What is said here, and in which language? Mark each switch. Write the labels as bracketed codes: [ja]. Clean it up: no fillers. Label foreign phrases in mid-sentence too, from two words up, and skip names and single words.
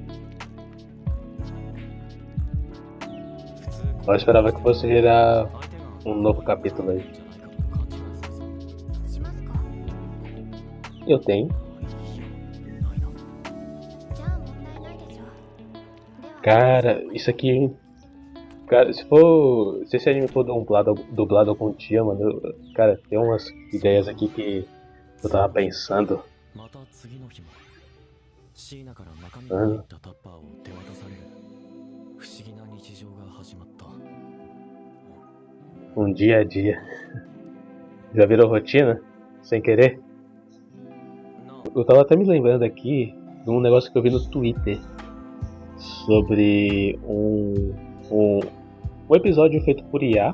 [pt] Eu esperava que fosse virar [ja] 相手が [pt] um novo capítulo aí. [ja] じゃないかと勘違いするぞ。しますか？ [pt] Eu tenho. [ja] ないな。じゃあ問題ないでしょう。では [pt] Cara, isso aqui. Cara, se esse anime for dublado algum dia, mano, cara, tem umas ideias aqui que eu tava pensando. [ja] また次の日も椎名から中身が入ったタッパーを手渡される不思議な日常が始まった。 [pt] Um dia a dia. Já virou rotina? Sem querer? [ja] な [pt] Eu tava até me lembrando aqui de um negócio que eu vi no Twitter sobre um episódio feito por IA.